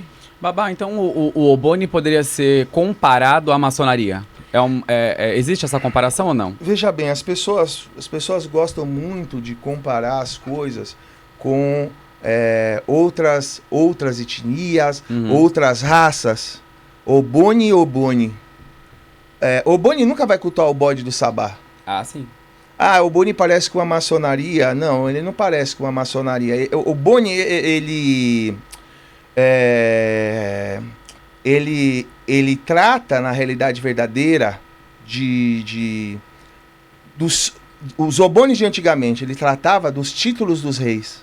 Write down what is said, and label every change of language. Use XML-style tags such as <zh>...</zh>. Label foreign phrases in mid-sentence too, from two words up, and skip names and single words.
<pt>Babá, então o Oboni poderia ser comparado à maçonaria? Existe essa comparação ou não? Veja bem, as pessoas gostam muito de comparar as coisas com outras etnias, outras raças. Oboni e Oboni. Oboni nunca vai cultuar o bode do Sabá. Ah, sim. Ah, o Boni parece com a maçonaria. Não, ele não parece com a maçonaria. O Boni, ele trata, na realidade verdadeira, os Obonis de antigamente, ele tratava dos títulos dos reis.</pt>